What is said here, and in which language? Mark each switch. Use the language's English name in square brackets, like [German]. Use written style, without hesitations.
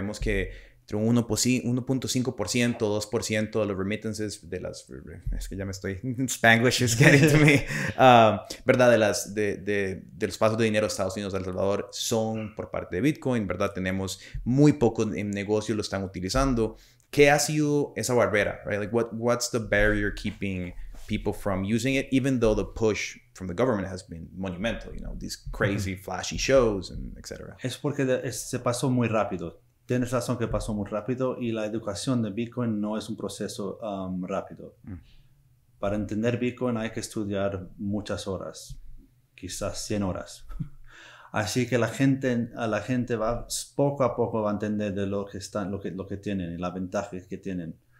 [Spanish] Vemos que entre un 1.5%, 2% de los remittances es que ya me estoy, [English] Spanglish is getting to me, [Spanish] ¿verdad? De los pasos de dinero a Estados Unidos, a El Salvador, son por parte de Bitcoin, ¿verdad? Tenemos muy pocos en negocios lo están utilizando. ¿Qué ha sido esa barrera, [English] right? Like what's the barrier keeping people from using it, even though the push from the government has been monumental, these crazy flashy shows and etc. [Spanish] Es porque se pasó muy rápido. Tienes razón que pasó muy rápido, y la educación de Bitcoin no es un proceso rápido. Para entender Bitcoin hay que estudiar muchas horas, quizás 100 horas. Así que la gente va poco a poco va a entender de lo que tienen y las ventajas que tienen.